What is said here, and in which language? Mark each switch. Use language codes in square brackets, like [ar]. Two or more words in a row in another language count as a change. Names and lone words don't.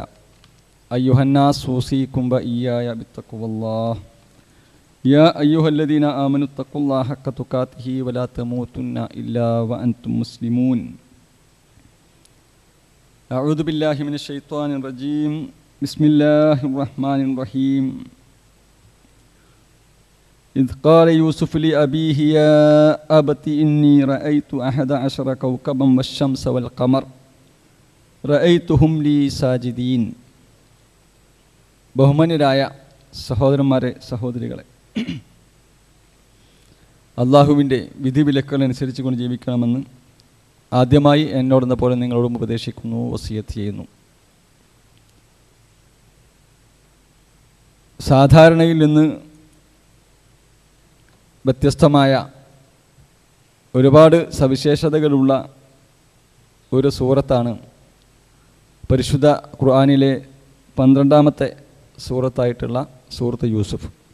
[ar] أيها الناس أوصيكم وإياي بتقوى الله. يا أيها الذين آمنوا اتقوا الله حق تقاته ولا تموتن إلا وأنتم مسلمون. أعوذ بالله من الشيطان الرجيم. بسم الله الرحمن الرحيم. إذ قال يوسف لأبيه يا أبت إني رأيت 11 كوكبا والشمس والقمر رأيتهم لي ساجدين. [ml] ബഹുമാന്യരായ സഹോദരന്മാരെ, സഹോദരികളെ, അള്ളാഹുവിൻ്റെ വിധിവിലക്കുകൾ അനുസരിച്ചുകൊണ്ട് ജീവിക്കണമെന്ന് ആദ്യമായി എന്നോടെന്ന പോലെ നിങ്ങളോടും ഉപദേശിക്കുന്നു, വസിയത്ത് ചെയ്യുന്നു. സാധാരണയിൽ നിന്ന് വ്യത്യസ്തമായ ഒരുപാട് സവിശേഷതകളുള്ള ഒരു സൂറത്താണ് പരിശുദ്ധ ഖുർആനിലെ 12ാമത്തെ സൂറത്തായിട്ടുള്ള സൂറത്ത് യൂസുഫ്.